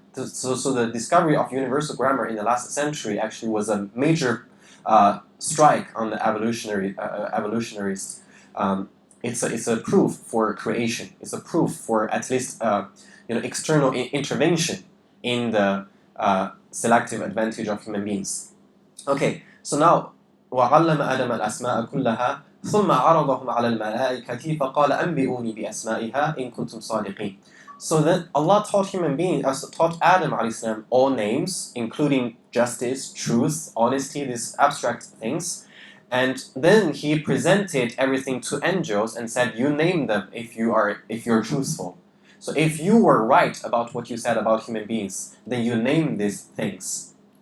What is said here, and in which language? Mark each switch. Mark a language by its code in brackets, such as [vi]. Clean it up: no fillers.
[en] So the discovery of universal grammar in the last century actually was a major strike on the evolutionists. It's a proof for creation. It's a proof for at least external intervention in the selective advantage of human beings. Okay, so now [ar] وَعَلَّمَ آدَمَ الْأَسْمَاءَ كُلَّهَا ثُمَّ عَرَضَهُمْ عَلَى الْمَلَائِكَةِ فَقَالَ أَنْبِئُونِي بِأَسْمَائِهَا إِن كُنتُمْ صَادِقِينَ. [en] So then Allah taught taught Adam ﷺ all names, including justice, truth, honesty, these abstract things. And then He presented everything to angels and said, "You name them if you're truthful. So if you were right about what you said about human beings, then you name these things."